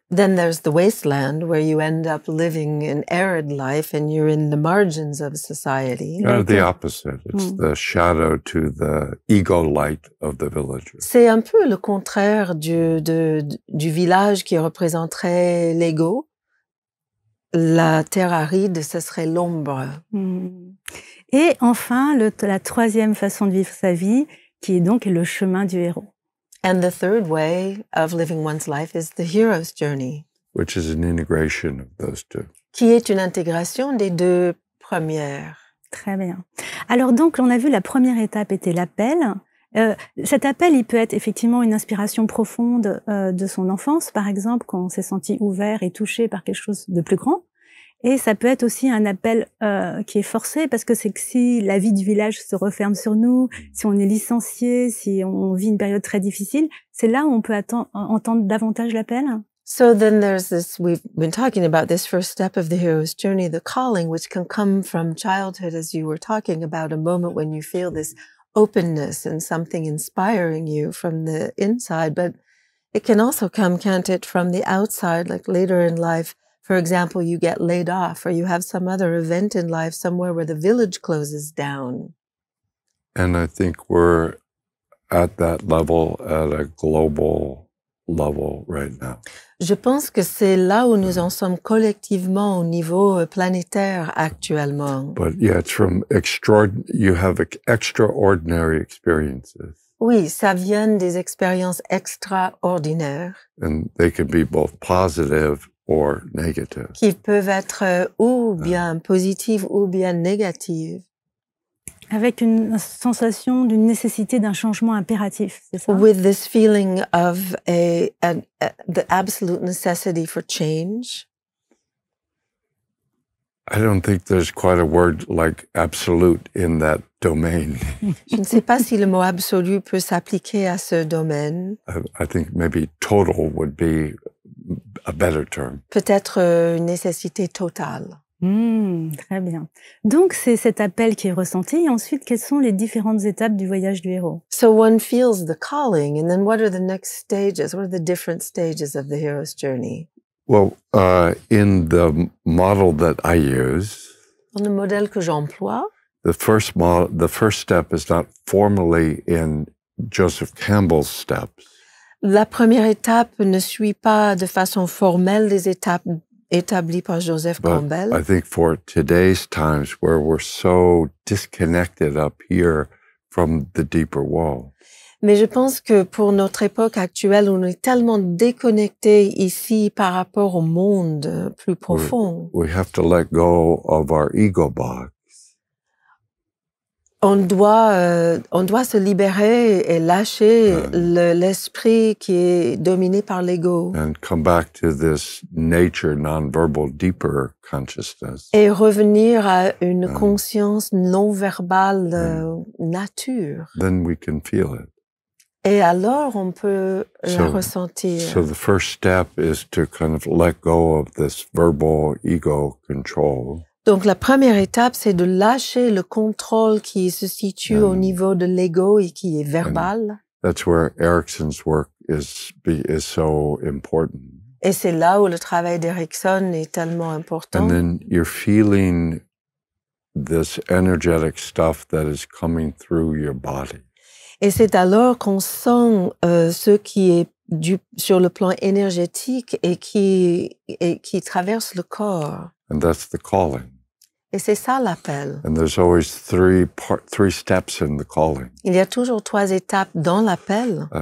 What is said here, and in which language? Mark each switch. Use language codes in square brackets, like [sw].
[en] Then there's the wasteland, where you end up living an arid life and you're in the margins of society. The opposite. It's the shadow to the ego light of the villagers. [fr] C'est un peu le contraire du village qui représenterait l'ego. La terre aride, ce serait l'ombre. Et enfin, la 3e façon de vivre sa vie, qui est donc le chemin du héros. [en] And the third way of living one's life is the hero's journey. Which is an integration of those 2. [fr] Qui est une intégration des 2 premières. Très bien. Alors donc, on a vu la première étape était l'appel. Cet appel, il peut être effectivement une inspiration profonde de son enfance, par exemple, quand on s'est senti ouvert et touché par quelque chose de plus grand. Et ça peut être aussi un appel qui est forcé, parce que c'est que si la vie du village se referme sur nous, si on est licencié, si on vit une période très difficile, c'est là où on peut entendre davantage l'appel. [en] So then there's this, we've been talking about this first step of the hero's journey, the calling, which can come from childhood, as you were talking about, a moment when you feel this openness and something inspiring you from the inside. But it can also come, can't it, from the outside, like later in life. For example, you get laid off, or you have some other event in life somewhere where the village closes down. And I think we're at that level at a global level right now. [fr] Je pense que c'est là où nous en sommes collectivement au niveau planétaire actuellement. [en] But yeah, it's from you have extraordinary experiences. [fr] Oui, ça vient des expériences extraordinaires. [en] And they can be both positive or negative. [fr] qui peuvent être ou bien positives ou bien négatives. Avec une sensation d'une nécessité d'un changement impératif, c'est ça? [en] With this feeling of the absolute necessity for change. I don't think there's quite a word like absolute in that domain. [fr] Je ne sais pas si le mot absolu peut s'appliquer à ce domaine. [en] I think maybe total would be a better term. [fr] Peut-être une nécessité totale. Très bien. Donc, c'est cet appel qui est ressenti. Et ensuite, quelles sont les différentes étapes du voyage du héros? [en] So one feels the calling, and then what are the next stages? What are the different stages of the hero's journey? Well, in the model that I use, [fr] Dans le modèle que j'emploie, [en] the first step is not formally in Joseph Campbell's steps. [fr] la première étape ne suit pas de façon formelle les étapes établies par Joseph [en] But [fr] Campbell. [en] I think for today's times where we're so disconnected up here from the deeper wall, [fr] Mais je pense que pour notre époque actuelle, on est tellement déconnecté ici par rapport au monde plus profond. [en] we have to let go of our ego box [fr] On doit se libérer et lâcher l'esprit qui est dominé par l'ego [en] and come back to this nature, non-verbal, deeper consciousness. [fr] et revenir à une conscience non verbale nature. [en] Then we can feel it. [fr] Et alors, on peut la ressentir. [en] So the first step is to kind of let go of this verbal ego control. [fr] Donc, la première étape, c'est de lâcher le contrôle qui se situe au niveau de l'ego et qui est verbal. [en] That's where Erickson's work is so important. [fr] Et c'est là où le travail d'Erickson est tellement important. [en] And then you're feeling this energetic stuff that is coming through your body. [fr] Et c'est alors qu'on sent ce qui est sur le plan énergétique et qui traverse le corps. [en] And that's the calling. [fr] Et c'est ça l'appel. [en] And there's always three steps in the calling. [fr] Il y a toujours 3 étapes dans l'appel.